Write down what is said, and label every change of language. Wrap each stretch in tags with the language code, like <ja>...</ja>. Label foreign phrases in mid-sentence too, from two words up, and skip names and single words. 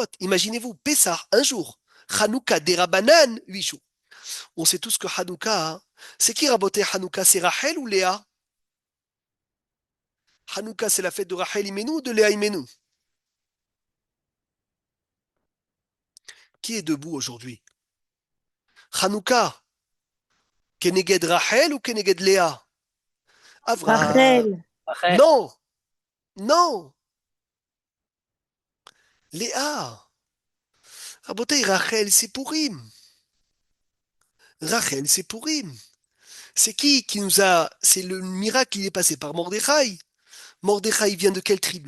<fr>Imaginez-vous, Pessah, un jour. Hanouka, des Rabanan, 8 jours. On sait tous que Hanouka, c'est qui Rabotai Hanouka? C'est Rachel ou Léa? Hanouka, c'est la fête de Rachel Imenu ou de Léa Imenu? Qui est debout aujourd'hui? Hanouka, Keneged Rachel ou Keneged Léa? Avraham. Rachel, Rachel. Non, non, Léa. Rabotai, Rachel, c'est Pourim. Rachel, c'est Pourim. C'est qui nous a. C'est le miracle qui est passé par Mordechai. Mordechai vient de quelle tribu?</fr>